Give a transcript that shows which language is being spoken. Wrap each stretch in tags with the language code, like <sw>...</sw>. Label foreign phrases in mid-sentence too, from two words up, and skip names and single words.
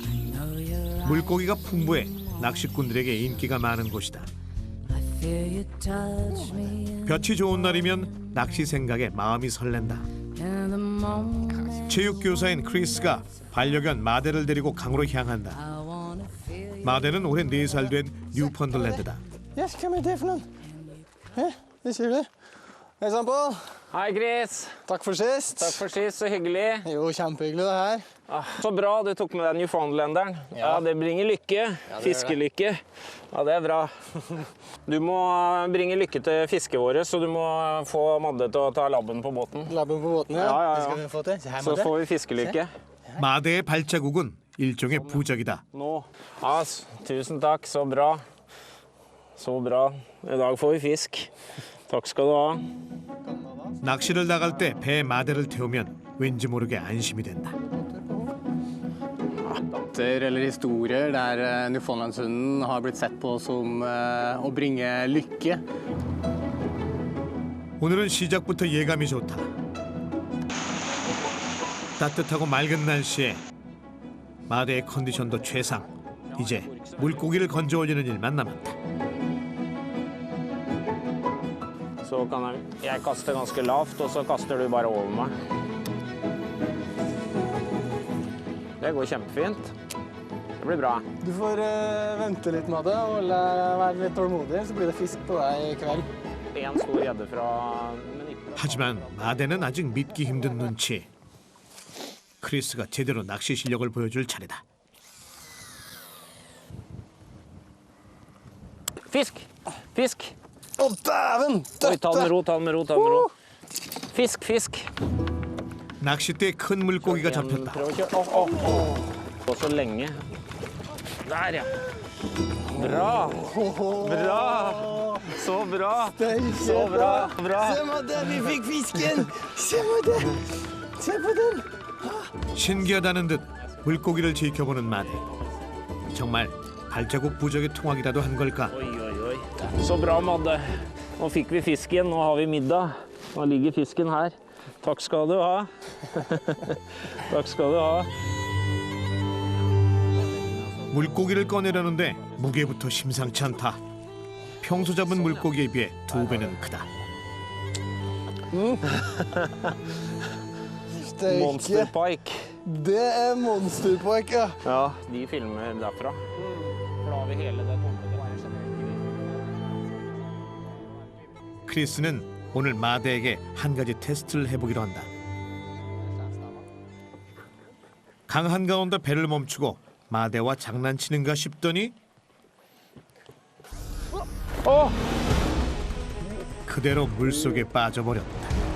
<ko>물고기가 풍부해 낚시꾼들에게 인기가 많은 곳이다. 볕이 좋은 날이면 낚시 생각에 마음이 설렌다. 체육교사인 크리스가 반려견 마대를 데리고 강으로 향한다. 마대는 올해 4살 된 뉴펀들랜드다.</ko> <en>Yes, come here, Devlin. Yeah, this here. Example.</en> <no>Hei, Chris. Takk for sist. Takk for sist, så hyggelig. Jo, kjempehyggelig det her. Så bra, du tok med deg Newfoundlanderen. Ja, det bringer lykke. det Fiskelykke. Ja, det er bra. Du må bringe lykke til fisket vårt, så du må få Madde til å ta labben på båten. Labben på båten, ja. Ja. Det skal vi få til. Se her, Så Madde. får vi fiskelykke.</no> <ko>마대의 발자국은 일종의 부적이다.</ko> <no>Nå. Ja, tusen takk, så bra. Så bra. I dag får vi fisk. Takk skal du ha.</no> <ko>낚시를 나갈 때 배에 마대를 태우면 왠지 모르게 안심이 된다.</ko> <no>Eller historier der Newfoundlandshunden har blitt sett på som å bringe lykke.</no> <ko>오늘은 시작부터 예감이 좋다. 따뜻하고 맑은 날씨에 마대의 컨디션도 최상. 이제 물고기를 건져 올리는 일만 남았다.</ko> <no>Så kan jeg kaste ganske lavt, og så kaster du bare over meg. Det går kjempefint. Det blir bra. Du får vente litt, Madde, og være litt tålmodig, så blir det fisk på deg i kveld. En stor gjedde fra...</no> <ko>하지만 마대는 아직 믿기 힘든 눈치. 크리스가 제대로 낚시 실력을 보여줄 차례다.</ko> <no>Fisk! Fisk! Å, dæven! Oi, ta den med ro, ta den med ro, ta den med ro. Fisk, fisk.</no> <ko>낚싯대에 큰 물고기가 잡혔다.</ko> <no>Og så lenge. Der, ja. Bra. Bra. Så bra. Så bra. Bra. Se, Madde, vi fikk fisken! Se, Madde! Se på den!</no> <ko>신기하다는 듯 물고기를 지켜보는 마대. 정말 발자국 부적의 통학이라도 한 걸까?</ko> <no>Så bra, Madde. Nå fikk vi fisken, nå har vi middag. Nå ligger fisken her. Takk skal du ha. Takk skal du ha.</no> <ko>물고기를 꺼내려는데 무게부터 심상치 않다. 평소 잡은 물고기에 비해 2배는 크다.</ko> <en>Monster Pike.</en> <no>Det</no> <en>Monster Pike,</en> <no>ja. Ja, de filmer derfra. For da har vi hele det tommet.</no> <ko>크리스는 오늘 마대에게 한 가지 테스트를 해보기로 한다. 강 한가운데 배를 멈추고 마대와 장난치는가 싶더니 그대로 물속에 빠져버렸다.</ko>